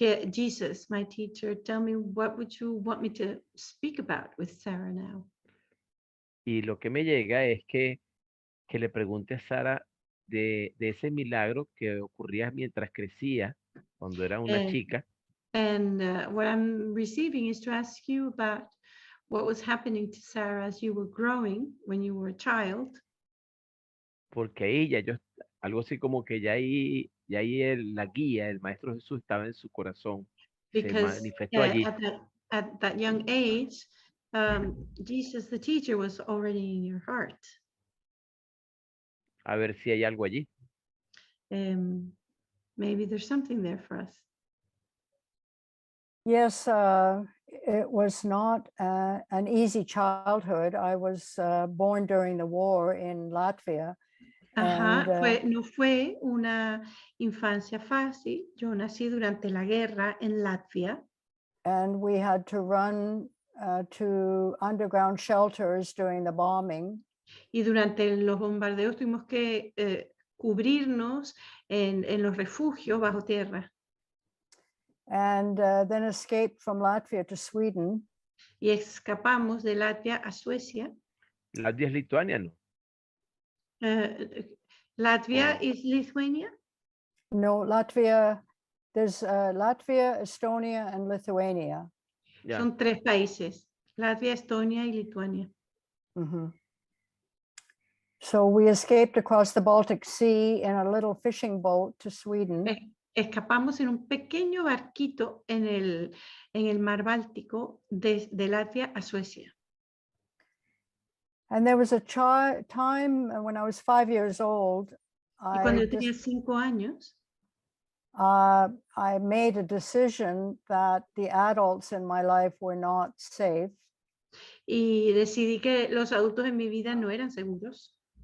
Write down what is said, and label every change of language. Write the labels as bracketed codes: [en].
[en] Jesus, my teacher, tell me, what would you want me to speak about with Sarah now? [es] Y lo que me llega es que le pregunte a Sara de ese milagro que ocurría mientras crecía, cuando era una chica, [en] And what I'm receiving is to ask you about what was happening to Sarah as you were growing, when you were a child, [es] porque ahí algo así como que ya ahí la guía, el Maestro Jesús estaba en su corazón, se [en] because [es] manifestó allí. [en] at that young age, Jesus, the teacher, was already in your heart. [es] A ver si hay algo allí. [en] Maybe there's something there for us. Yes, it was not an easy childhood. I was born during the war in Latvia. Ajá, And, [es] no fue una infancia fácil. Yo nací durante la guerra en Latvia. [en] and we had to run to underground shelters during the bombing. [es] Y durante los bombardeos tuvimos que cubrirnos en los refugios bajo tierra. [en] And then escaped from Latvia to Sweden. [es] Y escapamos de Latvia a Suecia. Latvia es Lituania, ¿no? [en] Latvia is Lithuania. No, Latvia, there's Latvia, Estonia, and Lithuania. [es] Ya. Son 3 países, Latvia, Estonia y Lituania. Mm-hmm. [en] So we escaped across the Baltic Sea in a little fishing boat to Sweden. [es] Escapamos en un pequeño barquito en el mar Báltico de Latvia a Suecia. [en] And there was a time when I was 5 years old, [es] Y cuando yo tenía 5 años, [en] I made a decision that the adults in my life were not safe. [es] Y decidí que los adultos en mi vida no eran seguros.